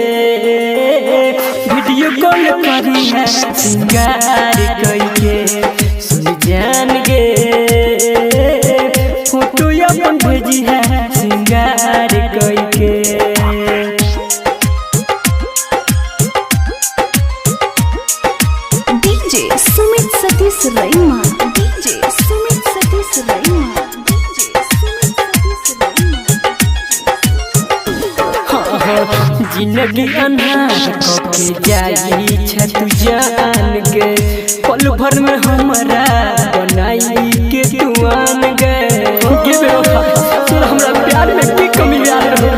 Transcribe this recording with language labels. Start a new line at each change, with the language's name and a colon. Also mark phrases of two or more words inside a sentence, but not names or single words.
English: video call
Maithili: करी है सिंगार कह के सुन जान गे फोटो अपन भेजी है सिंगार कह के DJ Sumit Satish Raima. DJ Sumit Satish Raima. DJ Sumit Satish Raima. जिंदगी अन्हार के जाई छ तू जान गे पल भर में हमरा बनाई के तू आन गे तोरा हमरा प्यार में की कमी याद